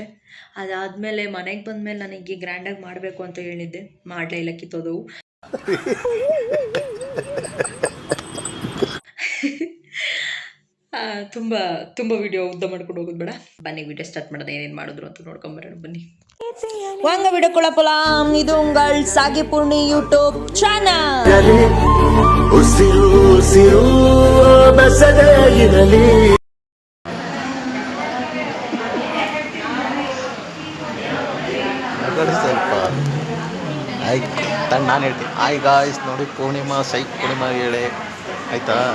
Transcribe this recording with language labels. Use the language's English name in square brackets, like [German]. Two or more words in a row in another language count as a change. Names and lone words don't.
[Kannada] ಅದಾದಮೇಲೆ ಮನೆಗೆ ಬಂದಮೇಲೆ ನನಗೆ ಗ್ರ್ಯಾಂಡಾಗಿ ಮಾಡಬೇಕು ಅಂತ ಹೇಳಿದ್ದೆ, ಮಾಡಲೇ ಇಲ್ಲ, ಕಿತ್ತೋದವು. ತುಂಬ ವಿಡಿಯೋ ಉದ್ದ ಮಾಡ್ಕೊಂಡು ಹೋಗೋದು ಬೇಡ, ಬನ್ನಿ [English] video start [Kannada] ಮಾಡೋದು. ಏನೇನು ಮಾಡಿದ್ರು ಅಂತ ನೋಡ್ಕೊಂಬರೋಣ ಬನ್ನಿ. [Tamil] வாங்க வீடியோக்குள்ள போலாம். இது உங்கள் சாகி பூர்ணி [English] YouTube channel. [Kannada] ಸ್ವಲ್ಪ ನಾನು ಹೇಳ್ತೀನಿ. [English] hi guys, [Kannada] ನೋಡಿ ಪೂರ್ಣಿಮಾ ಹೇಳಿ ಆಯಿತಾ.